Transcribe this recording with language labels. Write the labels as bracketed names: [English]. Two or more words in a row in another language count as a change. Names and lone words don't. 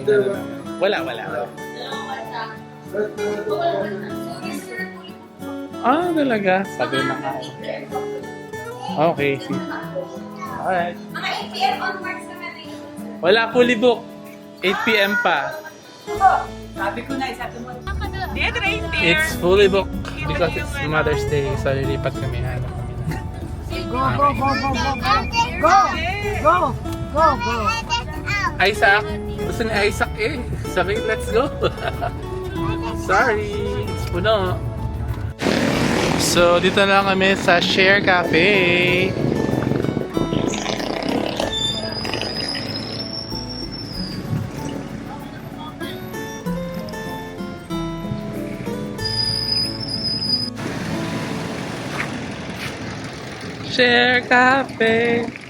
[Filipino] Wala. Ah, talaga? Sabi na nga. [English] Okay. Alright. [Filipino] Mga 8 p.m. onwards kami available. Wala, [English] fully book. [Filipino] 8 p.m. pa. Sabi ko na, isabi mo. [English] Dead right It's fully booked because it's Mother's Day. So, [Filipino] lilipat kami. Hanap kami na. [English] Go, go, go, go, go, go. Go, go, go, go. Isaac! [Filipino] Gusto ni Isaac eh. Sabi, [English] let's go. Sorry. It's puno. [Filipino] So, dito na kami sa Share Cafe. Share Cafe.